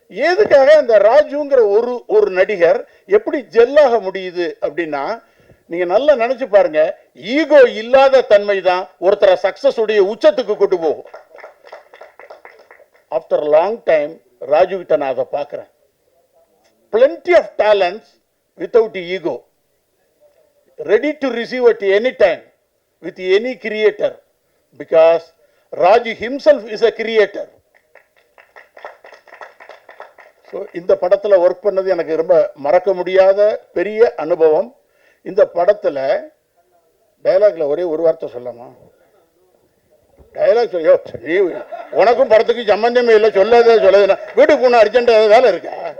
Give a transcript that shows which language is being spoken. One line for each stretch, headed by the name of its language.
Tamil: எதுக்காக அந்த ராஜுங்கிற ஒரு நடிகர் எப்படி ஜெல்லாக முடியுது அப்படின்னா, நீங்க நல்லா நினைச்சு பாருங்க, ஈகோ இல்லாத தன்மை தான் ஒருத்தரை சக்சஸ் உடைய உச்சத்துக்கு கொண்டு போகும்.
English: after long time
Tamil: ராஜு கிட்ட நான் அதை பார்க்கிறேன்.
English: plenty of talents without ego, ready to receive at any time with any creator, because Raju himself is a creator. So
Tamil: இந்த படத்துல ஒர்க் பண்ணது எனக்கு ரொம்ப மறக்க முடியாத பெரிய அனுபவம். இந்த படத்துல டயலாக்ல ஒரே ஒரு வார்த்தை சொல்லலாமா? டயலாக் சொல்லி உனக்கும் படத்துக்கு சம்பந்தமே இல்லை, சொல்லாத சொல்லாத, வீட்டுக்கு போன அர்ஜென்ட் வேலை இருக்கா